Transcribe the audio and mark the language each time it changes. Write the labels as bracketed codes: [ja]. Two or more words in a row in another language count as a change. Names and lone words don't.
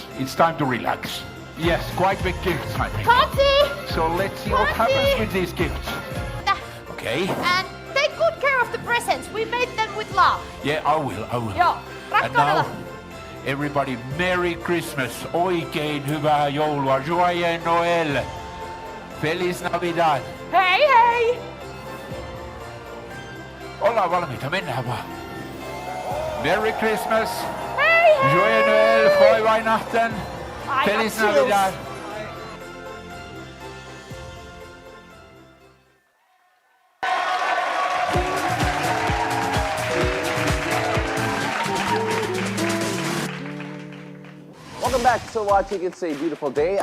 [en] It's time to relax. Yes, quite big gifts, I think. Coffee! So let's see what happens with these gifts. Okay. And take good care of the presents. We made them with love. Yeah, I will. [fi] Joo, [en] And now, [fi] rakkaudella. [en] everybody, Merry Christmas, [fi] oikein hyvää joulua, [fr] Joyeux Noël, [es] Feliz Navidad. [fi] Hei hei! Ollaan valmiita, mennään vaan. [en] Merry Christmas, [fi] Hei hei! [fr] Joyeux Noël, [de] Frohe Weihnachten, [en] I got [es] Feliz [en] chills. [es] Navidad. [en] Welcome back to watching It's a Beautiful Day.